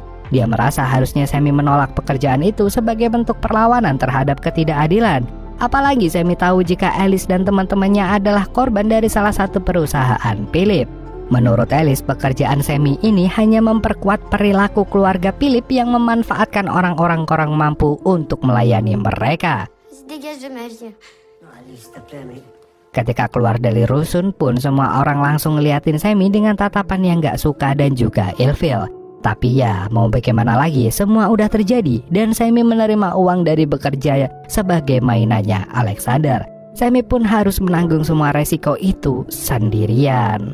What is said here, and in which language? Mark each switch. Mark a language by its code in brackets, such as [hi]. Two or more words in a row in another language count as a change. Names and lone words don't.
[id] Dia merasa harusnya Sammy menolak pekerjaan itu sebagai bentuk perlawanan terhadap ketidakadilan. Apalagi Sammy tahu jika Alice dan teman-temannya adalah korban dari salah satu perusahaan Philip. Menurut Alice, pekerjaan Sammy ini hanya memperkuat perilaku keluarga Philip yang memanfaatkan orang-orang kurang mampu untuk melayani mereka. [fr] Dégage de ma vie. Non, allez, s'il te plaît, mec. [id] Ketika keluar dari rusun pun semua orang langsung ngeliatin Sammy dengan tatapan yang gak suka dan juga ilfil. Tapi ya mau bagaimana lagi, semua udah terjadi dan Sammy menerima uang dari bekerja sebagai mainannya Alexander. Sammy pun harus menanggung semua resiko itu sendirian.